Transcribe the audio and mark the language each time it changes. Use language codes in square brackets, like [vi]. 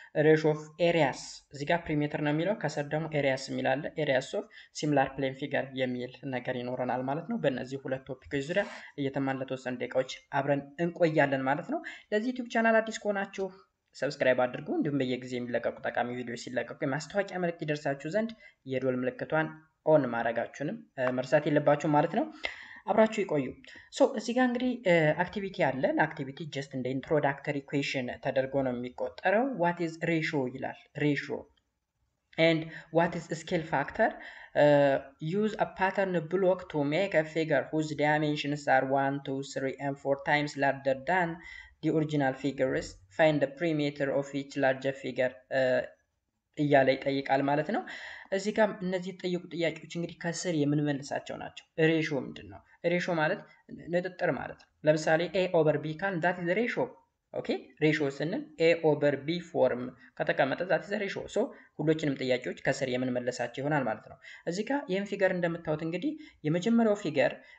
[am] ሬሽዮ ኦፍ ኤሪያስ እዚህ ጋር ፕሪሜትር ነው የሚለው ከስር ደግሞ ኤሪያስ የሚላለ ኤሪያስ ኦፍ ሲሚላር ፕሌን ፊገር የሚል ነገር ይኖረናል ማለት ነው። በእነዚህ ሁለት ቶፒኮች ዙሪያ እየተማርን ለተወሰኑ ደቂቃዎች አብረን እንቆያለን ማለት ነው። ለዚህ ዩቲዩብ ቻናል አዲስ ከሆናችሁ ሰብስክራይብ አድርጉ። እንዲሁም በየጊዜ የሚለቀቁ ጠቃሚ ቪዲዮዎች ሲለቀቁ የማስታወቂያ መልእክት ይደርሳችሁ ዘንድ የደወል ምልክቷን ኦን ማድረጋችሁንም መርሳት የለባችሁ ማለት ነው። አብራችሁ ይቆዩ። ሶ እዚህ ጋር እንግዲህ አክቲቪቲ አለን። አክቲቪቲ ጀስት እንደ ኢንትሮዳክተሪ ኩዌሽን ተደርጎ ነው የሚቆጠረው። ዋት ኢዝ ሬሽዮ ይላል። ሬሽዮ [en] and what is scale factor? Use a pattern block to make a figure whose dimensions are 1, 2, 3 and 4 times larger than the original figures. Find the perimeter of each larger figure [am] እያለ ይጠይቃል ማለት ነው። እዚህ ጋር እነዚህ የተጠየቁ ጥያቄዎች እንግዲህ ከስር የምንመልሳቸው ናቸው። ሬሽዮ ምንድን ነው? ሬሽዮ ማለት ንጥጥር ማለት ነው። ለምሳሌ ኤ ኦቨር ቢ ካል [en] ዛት ኢዝ ሬሽዮ። [am] ኦኬ ሬሽዮ ስንል ኤ ኦቨር ቢ ፎርም ከተቀመጠ ዛት ኢዝ ሬሽዮ። ሶ ሁሎችንም ጥያቄዎች ከስር የምንመለሳቸው ይሆናል ማለት ነው። እዚህ ጋር ይህን ፊገር እንደምታዩት እንግዲህ የመጀመሪያው ፊገር